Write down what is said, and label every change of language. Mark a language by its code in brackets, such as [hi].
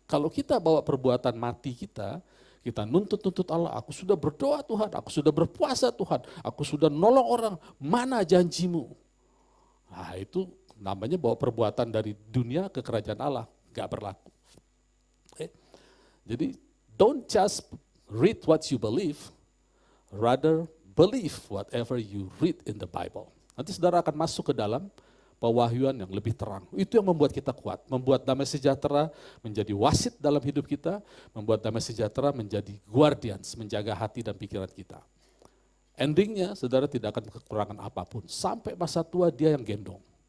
[id] Kalau kita bawa perbuatan mati kita nuntut Allah, aku sudah berdoa Tuhan, aku sudah berpuasa Tuhan, aku sudah nolong orang, mana janjimu? Nah itu namanya bawa perbuatan dari dunia ke kerajaan Allah, gak berlaku. [en] Jadi don't just read what you believe, rather believe whatever you read in the Bible. [id] Nanti saudara akan masuk ke dalam pewahyuan yang lebih terang. Itu yang membuat kita kuat, membuat damai sejahtera menjadi wasit dalam hidup kita, membuat damai sejahtera menjadi guardians, menjaga hati dan pikiran kita. Endingnya saudara tidak akan kekurangan apapun, sampai masa tua dia yang gendong.